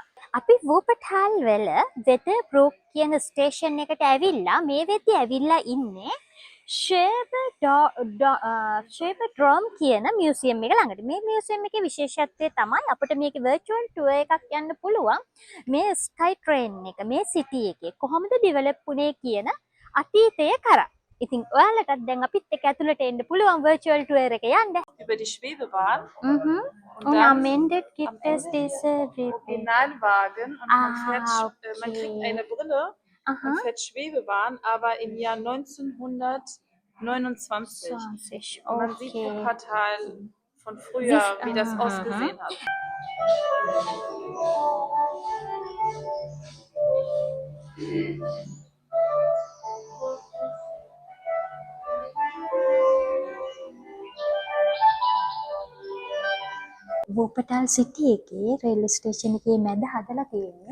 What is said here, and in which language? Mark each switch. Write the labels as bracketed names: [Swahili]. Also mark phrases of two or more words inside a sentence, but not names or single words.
[Sinhala] අපි වූපටාල් වල වෙදර්බ්‍රූක් කියන ස්ටේෂන් එකට ඇවිල්ලා මේ වෙද්දි ඇවිල්ලා ඉන්නේ ෂේබර්ඩ්‍රෝම් කියන මියුසියම් එක ළඟට. මේ මියුසියම් එකේ විශේෂත්වය තමයි අපිට මේකේ [English] virtual tour [Sinhala] එකක් යන්න පුළුවන්. මේ [English] sky train [Sinhala] එක මේ සිටි එකේ කොහොමද ඩෙවලොප් වුනේ කියන අතීතය කරා. ඉතින් ඔයාලටත් දැන් අපිත් එක්ක ඇතුළට එන්න පුළුවන් [English] virtual tour [Sinhala] එක යන්න. [German] Über die Schwebebahn. Und am Ende gibt es diese Originalwagen und man kriegt eine Brille Aha. und fährt Schwebebahn, aber im Jahr 1929. Und man sieht Wuppertal von früher, wie das ausgesehen hat. [Sinhala] වූපටාල් සිටි එකේ [English] railway station [Sinhala] එකේ මැද හදලා තියෙන්නේ